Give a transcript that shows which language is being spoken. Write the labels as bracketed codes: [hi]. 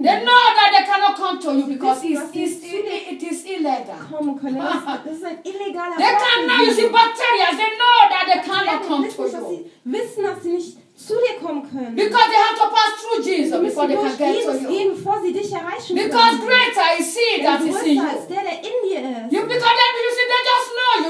[de] dich. [en] They know that they cannot come to you because it is illegal. [de] Kommen können. Das ist ein illegaler Ort. [en] They cannot, you see, bacteria. They know that they cannot come to you. [de] Sie wissen, dass sie nicht zu dir kommen können. [en] Because they have to pass through Jesus before they can get to you. [de] Jesus gehen, bevor sie dich erreichen. [en] Because greater is he that is in you. [de] Ist der in dir ist. [en] You because they, you see, they just know you.